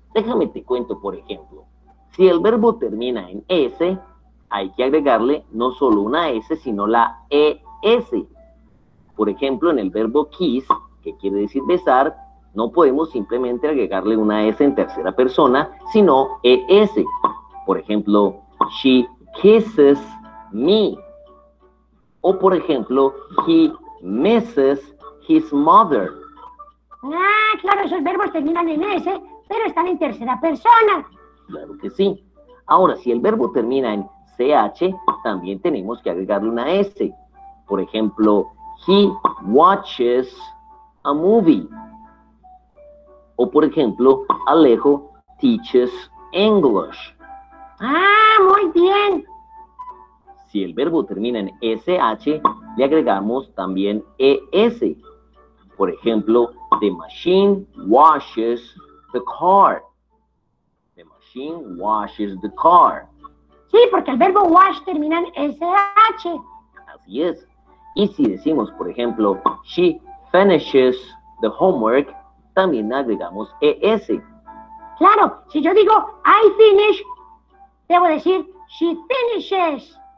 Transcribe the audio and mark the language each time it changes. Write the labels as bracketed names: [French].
[Spanish] Déjame te cuento, por ejemplo. Si el verbo termina en S, hay que agregarle no solo una S, sino la ES. Por ejemplo, en el verbo kiss, que quiere decir besar, no podemos simplemente agregarle una S en tercera persona, sino ES. Por ejemplo, [English] she kisses me. [Spanish] O por ejemplo, [English] he misses his mother. [Spanish] Ah, claro, esos verbos terminan en S, pero están en tercera persona. Claro que sí. Ahora, si el verbo termina en CH, también tenemos que agregarle una S. Por ejemplo, [English] he watches a movie. [Spanish] O por ejemplo, Alejo [English] teaches English. [Spanish] Ah, muy bien. Si el verbo termina en SH, le agregamos también ES. Por ejemplo, [English] the machine washes the car. The machine washes the car. [Spanish] Sí, porque el verbo wash termina en SH. Así es. Y si decimos, por ejemplo, [English] she finishes the homework, [Spanish] también agregamos ES. Claro, si yo digo [English] I finish, [Spanish] debo decir [English] she finishes.